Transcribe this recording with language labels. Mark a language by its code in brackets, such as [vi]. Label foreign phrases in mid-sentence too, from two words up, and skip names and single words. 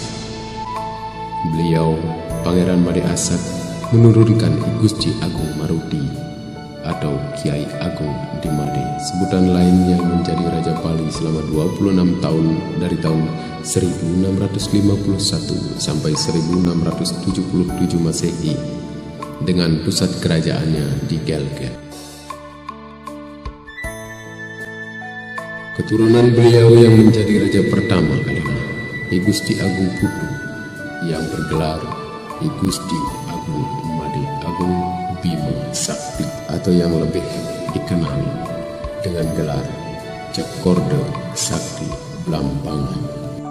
[id] Beliau, Pangeran Made Asak, menurunkan I Gusti Agung Maruti atau Kiai Agung di Made, sebutan lain yang menjadi Raja Bali selama 26 tahun dari tahun 1651 sampai 1677 Masehi dengan pusat kerajaannya di Gelgel. Keturunan beliau yang menjadi raja pertama adalah I Gusti Agung Putu yang bergelar I Gusti Agung Made Agung Bima Sakti atau yang lebih dikenal dengan gelar Cekorde Sakti Blambangan.